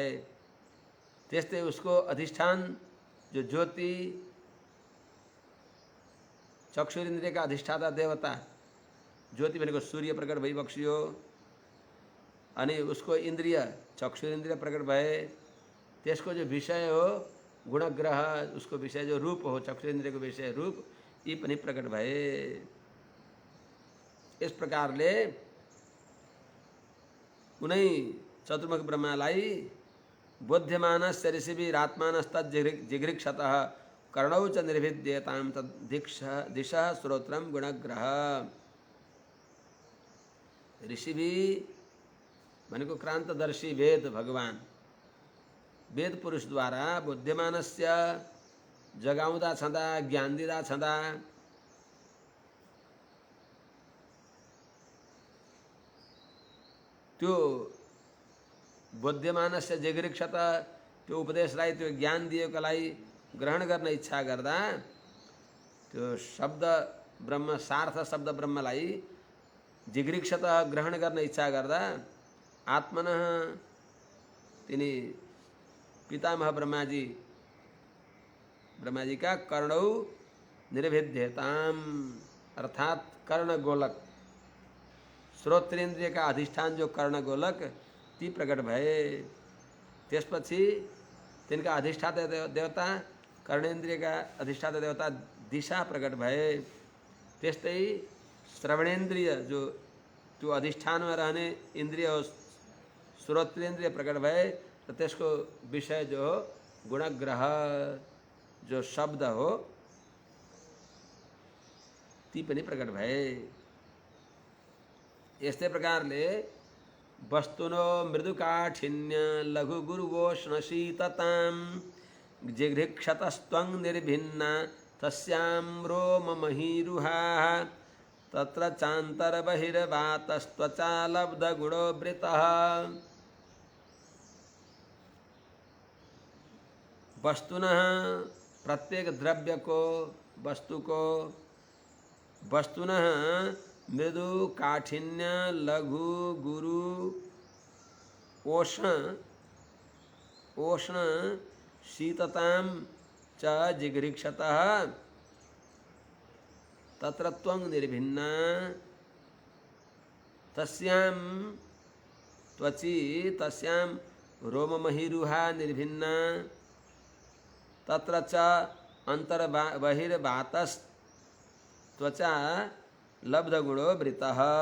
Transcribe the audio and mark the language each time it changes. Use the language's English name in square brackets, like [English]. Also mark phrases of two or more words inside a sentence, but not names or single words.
[Nepali] त्यस्तै उसको अधिष्ठान जो ज्योति चक्षुरिन्द्रियका अधिष्ठाता देवता ज्योति भनेको सूर्य प्रकट भई बक्सियो अनि उसको इन्द्रिय चक्षुरिन्द्रिय प्रकट भए। त्यसको जो विषय हो गुणग्रह उसको विषय जो रूप हो चक्षुरिन्द्रियको विषय रूप यी पनि प्रकट भए। इस प्रकारले उनै चतुर्मुख ब्रह्मालाई [Sanskrit] बोध्यमानस्य ऋषिभिरात्मानस्तज्जिघृक्षतः कर्णौ च निर्भिद्येतां तद्दिशः श्रोत्रं गुणग्रह। [Nepali] ऋषिभि भनेको क्रान्तदर्शी वेद भगवान वेद पुरुष द्वारा बोध्यमानस्य जगाउँदा छँदा ज्ञान दिँदा छँदा त्यो बोध्यमानस्य जिघृक्षत त्यो उपदेशलाई त्यो ज्ञान दिएकोलाई ग्रहण गर्न इच्छा गर्दा त्यो शब्द ब्रह्म सार्थ शब्द ब्रह्मलाई जिघृक्षत ग्रहण गर्न इच्छा गर्दा आत्मनः तिनी पितामह ब्रह्माजी का [Sanskrit] कर्णौ निर्भिद्यताम [Nepali] अर्थात कर्ण गोलक श्रोत्रेन्द्रिय का अधिष्ठान जो कर्ण गोलक ती प्रकट भए। त्यसपछि तिनका अधिष्ठाता देवता कर्णेन्द्रिय का अधिष्ठाता देवता दिशा प्रकट भए। त्यस्तै श्रवणेन्द्रिय जो त्यो अधिष्ठानमा रहने इन्द्रिय हो श्रोत्रेन्द्रिय प्रकट भए र त्यसको विषय जो हो गुणग्रह जो शब्द हो ती पनि प्रकट भए। यस्तै प्रकारले [Sanskrit] वस्तुनो मृदुकाठिन्य लघु गुरुवोष्ण शीततां जिघृक्षतस्त्वं निर्भिन्ना तस्यां रोममहीरुहाः तत्र चान्तरबहिर्वातस्त्वचा लब्धगुणोवृतः। वस्तुनः [Nepali] प्रत्येक द्रव्य को, वस्तु को [Sanskrit] वस्तुनः मृदु काठिन्य लघु गुरु ओष्ण शीततां च जिघृक्षतः तत्र त्वं निर्भिन्ना तस्यां त्वचि तस्यां रोममहीरुहा निर्भिन्ना तत्र च अंतर्बहिर्वातस्त्वचा लब्धगुणो वृतः।